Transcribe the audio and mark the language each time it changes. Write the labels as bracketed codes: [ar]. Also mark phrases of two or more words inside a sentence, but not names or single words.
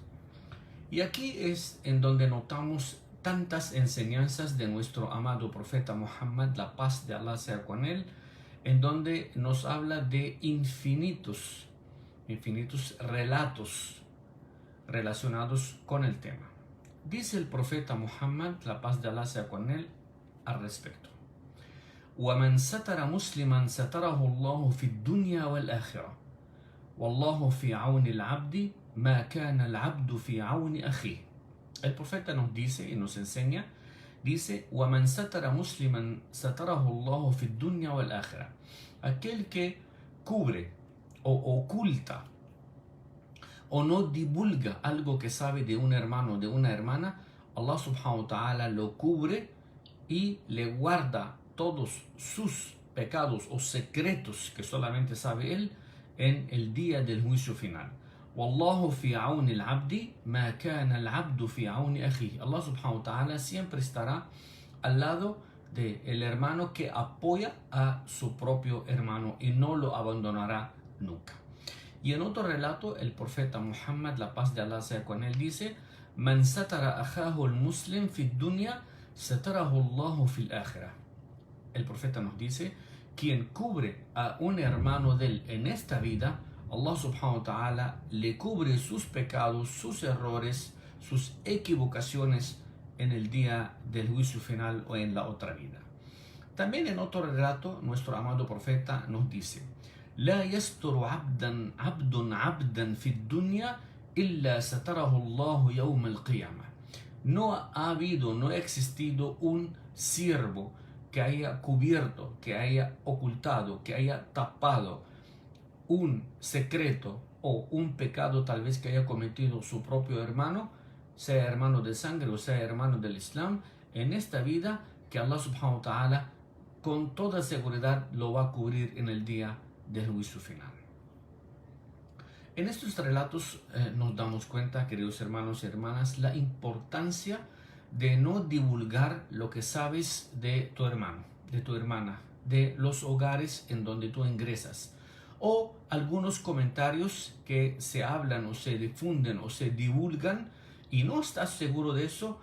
[es] Y aquí es en donde notamos tantas enseñanzas de nuestro amado profeta Muhammad, la paz de Allah sea con él, en donde nos habla de infinitos relatos relacionados con el tema. Dice el profeta Muhammad, la paz de Allah sea con él, al respecto: [ar] وَمَنْ سَتَرَ مُسْلِمًا سَتَرَهُ اللَّهُ فِي الدُّنْيَا وَالْآخِرَةِ وَاللَّهُ فِي عَوْنِ الْعَبْدِ مَا كَانَ الْعَبْدُ فِي عَوْنِ أَخِيهِ. [es] El profeta nos dice y nos enseña, dice: [ar] وَمَنْ سَتَرَ مُسْلِمًا سَتَرَهُ اللَّهُ فِي الدُّنْيَا وَالْآخِرَةِ. [es] Aquel que cubre o oculta o no divulga algo que sabe de un hermano o de una hermana, [ar] الله سبحانه وتعالى [es] lo cubre y le guarda todos sus pecados o secretos que solamente sabe él en el día del juicio final. [ar] والله في عون العبد ما كان العبد في عون أخيه. الله سبحانه وتعالى [es] siempre estará al lado del hermano que apoya a su propio hermano y no lo abandonará nunca. Y en otro relato, el profeta Muhammad, la paz de Allah sea con él, dice: [ar] من ستر أخاه المسلم في الدنيا ستره الله في الآخرة. [es] El profeta nos dice: quien cubre a un hermano de él en esta vida, [ar] الله سبحانه وتعالى [es] le cubre sus pecados, sus errores, sus equivocaciones en el día del juicio final o en la otra vida. También en otro relato, nuestro amado profeta nos dice: [ar] لا يستر عبدا في الدنيا إلا ستره الله يوم القيامة. [es] No ha habido, no ha existido un siervo que haya cubierto, que haya ocultado, que haya tapado un secreto o un pecado tal vez que haya cometido su propio hermano, sea hermano de sangre o sea hermano del Islam, en esta vida, que [ar] الله سبحانه وتعالى [es] con toda seguridad lo va a cubrir en el día del juicio final. En estos relatos nos damos cuenta, queridos hermanos y hermanas, la importancia de no divulgar lo que sabes de tu hermano, de tu hermana, de los hogares en donde tú ingresas, o algunos comentarios que se hablan o se difunden o se divulgan y no estás seguro de eso.